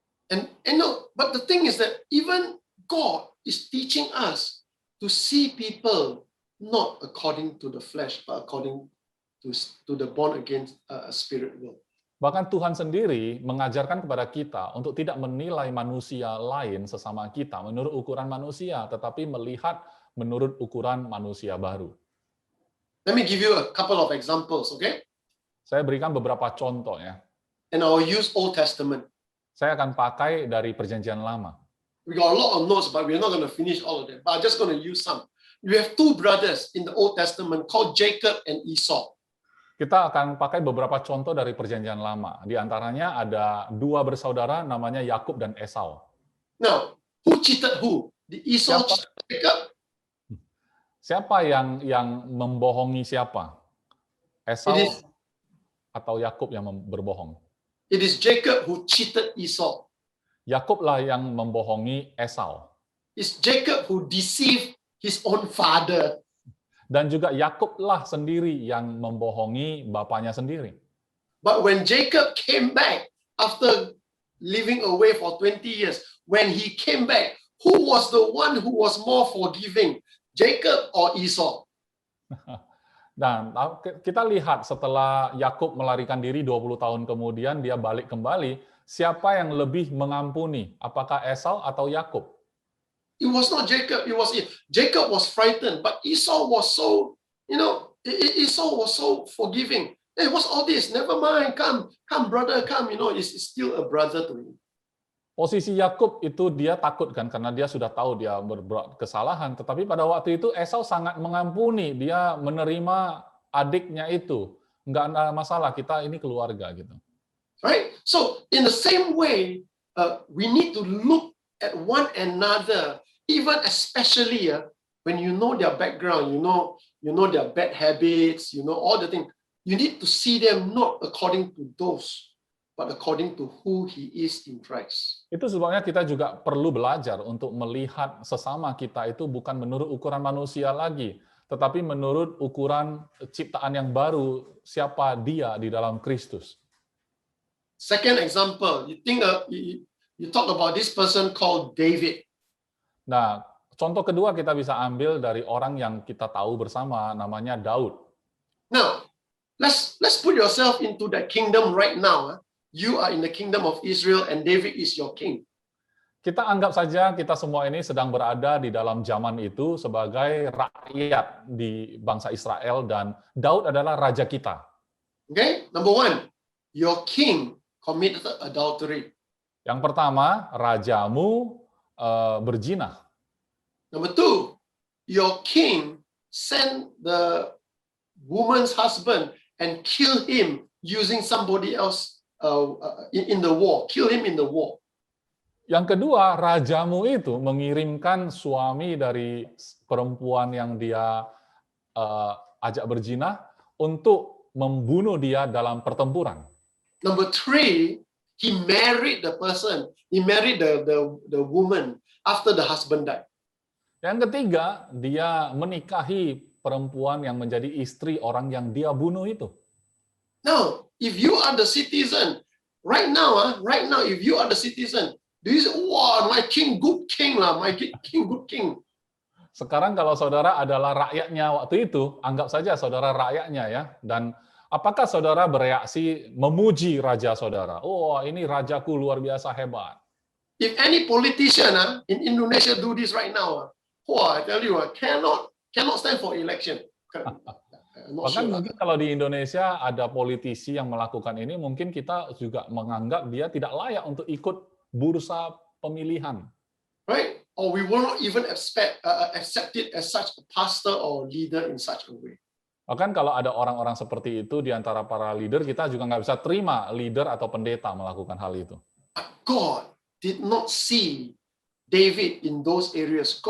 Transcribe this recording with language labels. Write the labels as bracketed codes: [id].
[en] And no, but the thing is that even God is teaching us to see people not according to the flesh, but according to the born again spirit will. [id] Bahkan Tuhan sendiri mengajarkan kepada kita untuk tidak menilai manusia lain sesama kita menurut ukuran manusia, tetapi melihat menurut ukuran manusia baru. [en] Let me give you a couple of examples, okay? [id] Saya berikan beberapa contoh ya. [en] And I'll use Old Testament. [id] Saya akan pakai dari Perjanjian Lama. [en] We got a lot of notes, but we're not going to finish all of them. But I'm just going to use some. You have two brothers in the Old Testament called Jacob and Esau. [id] Kita akan pakai beberapa contoh dari Perjanjian Lama. Di antaranya ada dua bersaudara namanya Yakub dan Esau. [en] Now, who cheated who? Did Esau [id] Siapa? [en] cheat Jacob? [id] Siapa yang membohongi siapa? [en] Esau It is- [id] atau Yakub yang berbohong? [en] It is Jacob who cheated Esau. [id] Yakublah yang membohongi Esau. [en] It's Jacob who deceived his own father. [id] Dan juga Yakublah sendiri yang membohongi bapaknya sendiri. [en] But when Jacob came back after living away for 20 years, when he came back, who was the one who was more forgiving? Jacob or Esau? [id] Dan kita lihat setelah Yakub melarikan diri 20 tahun kemudian dia balik kembali, siapa yang lebih mengampuni? Apakah Esau atau Yakub? [en] It was not Jacob, it was Jacob was frightened, but Esau was so, Esau was so forgiving. Hey, what's all this? Never mind, come brother, come, it's still a brother to him. [id] Posisi Yakub itu dia takut kan karena dia sudah tahu dia berbuat kesalahan, tetapi pada waktu itu Esau sangat mengampuni, dia menerima adiknya itu. Enggak ada masalah, kita ini keluarga gitu. [en] Right? So in the same way, we need to look at one another, even especially when you know their background, you know their bad habits, all the things. You need to see them not according to those, but according to who he is in Christ. [id] Itu sebabnya kita juga perlu belajar untuk melihat sesama kita itu bukan menurut ukuran manusia lagi, tetapi menurut ukuran ciptaan yang baru, siapa dia di dalam Kristus. [en] Second example, you talk about this person called David. [id] Nah, contoh kedua kita bisa ambil dari orang yang kita tahu bersama, namanya Daud. [en] Now, let's put yourself into that kingdom right now. You are in the kingdom of Israel and David is your king. [id] Kita anggap saja kita semua ini sedang berada di dalam zaman itu sebagai rakyat di bangsa Israel dan Daud adalah raja kita. [en] Okay? Number one, your king committed adultery. [id] Yang pertama, rajamu berzina. [en] Number two, your king sent the woman's husband and kill him using somebody else in the war. Kill him in the war. [id] Yang kedua, rajamu itu mengirimkan suami dari perempuan yang dia ajak berzina untuk membunuh dia dalam pertempuran. [en] Number three, he married the person. He married the woman after the husband died. [id] Yang ketiga, dia menikahi perempuan yang menjadi istri orang yang dia bunuh itu. [en] Now, if you are the citizen, right now, if you are the citizen, do you say, wow, my king, good king lah, my king, good king. [id] Sekarang kalau saudara adalah rakyatnya waktu itu, anggap saja saudara rakyatnya ya, dan apakah saudara bereaksi memuji raja saudara? Oh, ini rajaku luar biasa hebat. [en] If any politician in Indonesia do this right now, I tell you, cannot stand for election. [id] Bahkan mungkin kalau di Indonesia ada politisi yang melakukan ini, mungkin kita juga menganggap dia tidak layak untuk ikut bursa pemilihan. [en] Right? Or we will not even accept it as such a pastor or leader in such a way. [id] Bahkan kalau ada orang-orang seperti itu di antara para leader, kita juga nggak bisa terima leader atau pendeta melakukan hal itu. [en] God did not see David in those areas.